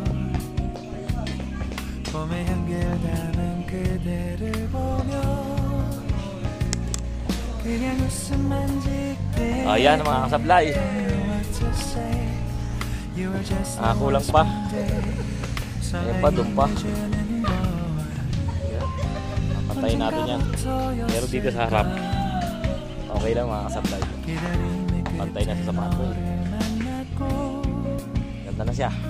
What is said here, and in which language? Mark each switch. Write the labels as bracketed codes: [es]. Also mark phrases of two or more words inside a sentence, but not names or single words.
[ko] 봄의 향기를 담은 그대를 보며 그냥 웃음만 짓게 [tl] Ayan mga kasablay. Kulang pa. Ayan pa, doon pa. Patayin natin yan. Pero dito sa harap okay lang mga kasablay. Pantay na sa sapato. Ganda na siya.